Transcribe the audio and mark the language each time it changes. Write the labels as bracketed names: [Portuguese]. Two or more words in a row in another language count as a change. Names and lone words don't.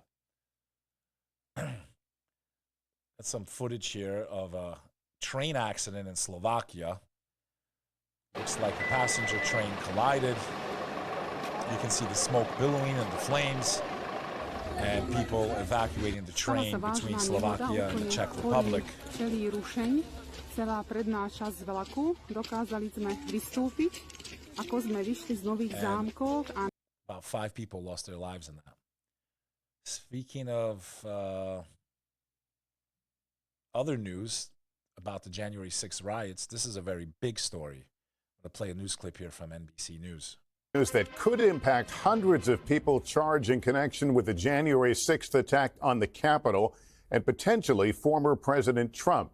[English] That's some footage here of a train accident in Slovakia. Looks like a passenger train collided. You can see the smoke billowing and the flames, and people evacuating the train between Slovakia and the Czech Republic. [Slovak] Celá predná časť vlaku. Dokázali sme vystúpiť, ako sme vyšli z Nových Zámkov. [English] About 5 people lost their lives in that. Speaking of other news about the January 6th riots, this is a very big story. I'm going to play a news clip here from NBC News. News that could impact hundreds of people charged in connection with the January 6th attack on the Capitol and potentially former President Trump.